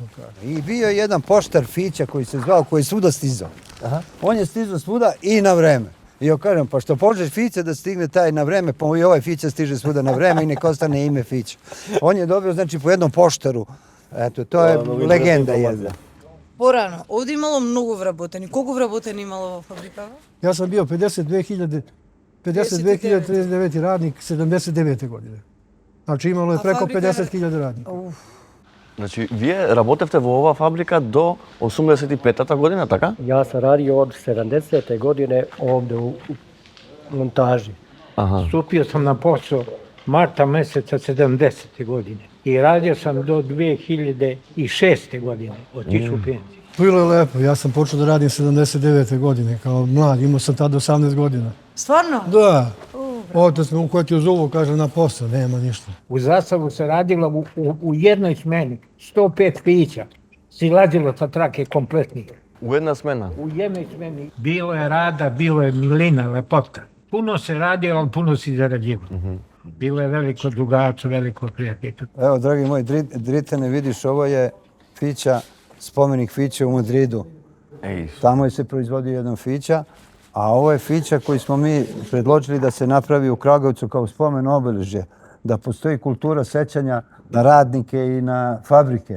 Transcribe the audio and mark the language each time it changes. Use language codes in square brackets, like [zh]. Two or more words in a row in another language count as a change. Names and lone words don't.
[sr] I bio je jedan poštar fića koji se zvao, koji je svuda stizao. On je stizao svuda i na vreme. I ja kažem, pa što pođeš fića da stigne taj na vreme, pa i ovaj fića stiže svuda na vreme i nek ostane ime fića. On je dobio, znači, po jednom poštaru. Eto, to je legenda jedna. [mk] Порано, овде имало многу вработени. Колку вработени имало во фабрикава? [sr] Ja sam bio 52.039 radnik 79. godine. Znači imalo je A preko fabrika je- 50.000 radnika. [mk] Значи, вие работевте во оваа фабрика до 85-та година, така? [sr] Ja sam radio od 70. godine ovdje u montaži. Аха. Stupio sam na posao marta meseca 70. godine i radio sam do 2006. godine, otišao u penziju. Bilo je lepo, ja sam počeo da radim 79. godine kao mlad, imao sam tada 18 godina. Стварно? Da, otac me uhvatio za uvo, kaže na posao, nema ništa. U Zasavu se radilo u jednoj smeni 105 pića, silazilo sa trake kompletnih. [mk] У една смена. [sr] U jednoj smeni bilo je rada, bilo je milina, lepota. Puno se radilo, ali puno si zarađivo. Bilo je veliko drugarstvo, veliko prijateljstvo. Evo, dragi moji Dritane, vidiš, ovo je fića, spomenik fića u Madridu. Еј, Tamo je se proizvodio jedan fića, a ovo je fića koji smo mi predložili da se napravi u Kragujevcu kao spomen obeležje, da postoji kultura sećanja na radnike i na fabrike.